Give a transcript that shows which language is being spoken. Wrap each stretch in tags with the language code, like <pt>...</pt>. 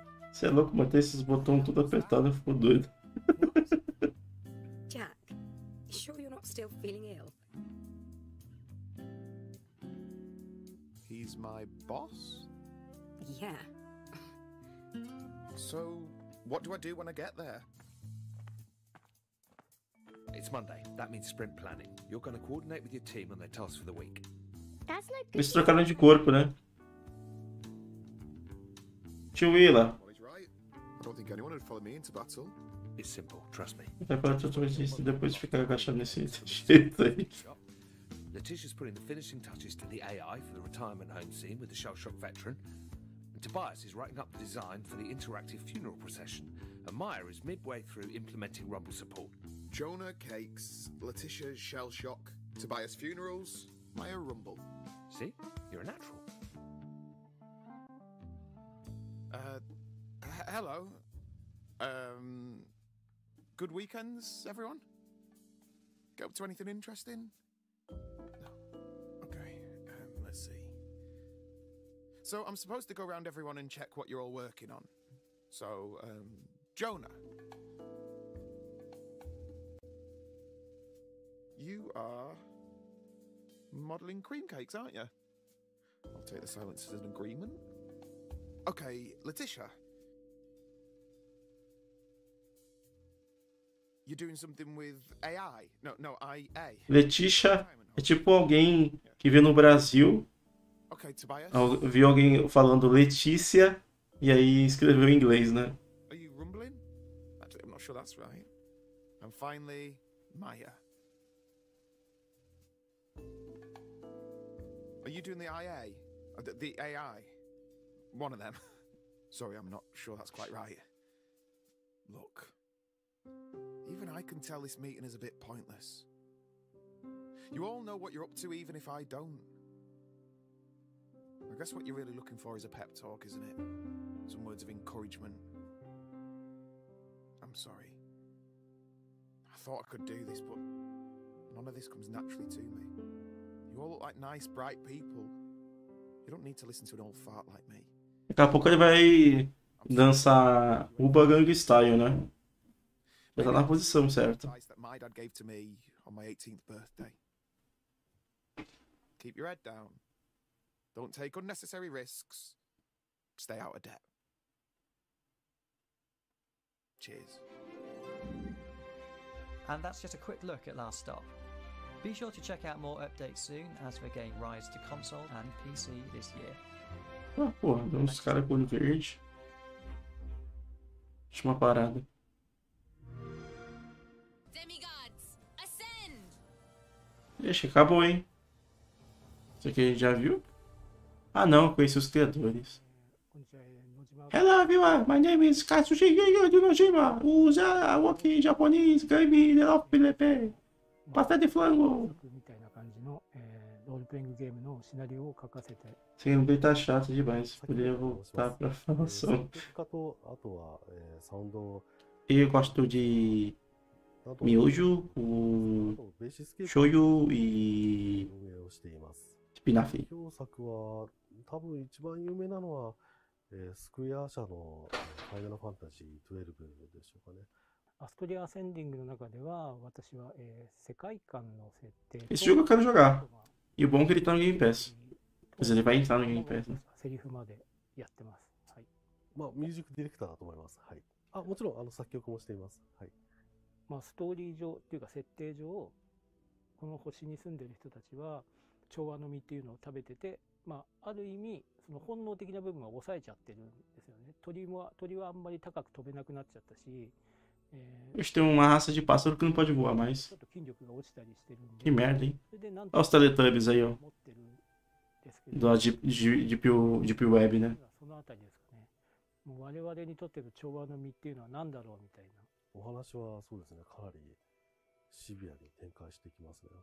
<pt>Você é louco, manter esses botões tudo apertado, eu fico doido.</pt> <en>Jack, you sure you're not still feeling ill? He's my boss? Yeah. So, what do I do when I get there? It's Monday. That means sprint planning. You're going to coordinate with your team on their tasks for the week. That's no good.</en> <pt>Eles trocaram de corpo, né? Tio Willa.</pt> <en>Well, he's right. I don't think anyone would follow me into battle. It's simple, trust me.</en> <pt>Vai para isso depois de ficar agachado nesse jeito aí.</pt> <en>Letitia's putting the finishing touches to the AI for the retirement home scene with the shell shock veteran. And Tobias is writing up the design for the interactive funeral procession. And Maya is midway through implementing Rumble support. Jonah Cakes, Letitia Shell Shock, Tobias Funerals, Maya Rumble. See? You're a natural. Hello. Good weekends, everyone? Get up to anything interesting? No. Okay, let's see. So I'm supposed to go around everyone and check what you're all working on. So, Jonah. You are modelling cream cakes, aren't you? I'll take the silence as an agreement. Okay, Letitia. You're doing something with AI? No, IA.</en> <pt>Letícia é tipo alguém que vê no Brasil.</pt> <en>Okay, Tobias.</en> <pt>Viu alguém falando Letícia e aí escreveu em inglês, né?</pt> <en>Are you rumbling? Actually, I'm not sure that's right. And finally, Maya. Are you doing the IA? The AI? One of them. Sorry, I'm not sure that's quite right. Look. Even I can tell this meeting is a bit pointless. You all know what you're up to, even if I don't. I guess what you're really looking for is a pep talk, isn't it? Some words of encouragement. I'm sorry. I thought I could do this, but none of this comes naturally to me. You all look like nice, bright people. You don't need to listen to an old fart like me.</en> <pt>Daqui a pouco ele vai dançar Uba Gang Style, né? Já tá na posição certa.</pt> <en>That my dad gave to me on my 18th birthday. Keep your head down. Don't take unnecessary risks. Stay out of debt. Cheers. And that's just a quick look at Last Stop. Be sure to check out more updates soon as the game rises to console and PC this year.</en> <pt>Ah, porra, deu uns caras com olho verde. Última parada. Ixi, acabou, hein? Isso aqui a gente já viu? Ah, não, conheci os criadores.</pt> <en>Hello everyone, my name is Katsushi Nojima. Usa walking Japanese game of PLP.</en> <pt>Pasta de flango. Esse gameplay tá chato demais. Poderia voltar pra falação. Eu gosto de Miojo, o Shoyu e Spinafre.</pt> <ja>多分一番有名なのは、スクエア社のファイナルファンタジー12でしょうかね。アストリア・アセンディングの中では、私は、世界観の設定。</ja> <pt>Esse jogo eu quero jogar. E o bom é que ele tá no Game Pass. Mas ele vai entrar no Game Pass, né?</pt> <ja>セリフまでやってます。はい。まあ、ミュージックディレクターだと思います。はい。あ、もちろん、作曲もしています。はい。まあ、ストーリー上っていうか設定上この星に住んでる人たちは調和の実っていうのを食べてて、まあ、ある意味その本能的な部分は抑えちゃってるんですよね。鳥はあんまり高く飛べなくなっちゃったし、</ja> <pt>Hoje tem uma raça de pássaro que não pode voar mais.</pt> <ja>ちょっと筋力が落ちたりしてるんで</ja> <pt>Que merda, hein?</pt> <ja>それでなんと</ja> <pt>Olha os Teletubbies aí, ó.</pt> <ja>思ってるんですけど</ja> <pt>Da Deep Web, né?</pt> <ja>そのあたりですかね。もう我々にとっての調和の実っていうのは何だろうみたいな。お話はそうですね、かなりシビアに展開してきますね。</ja>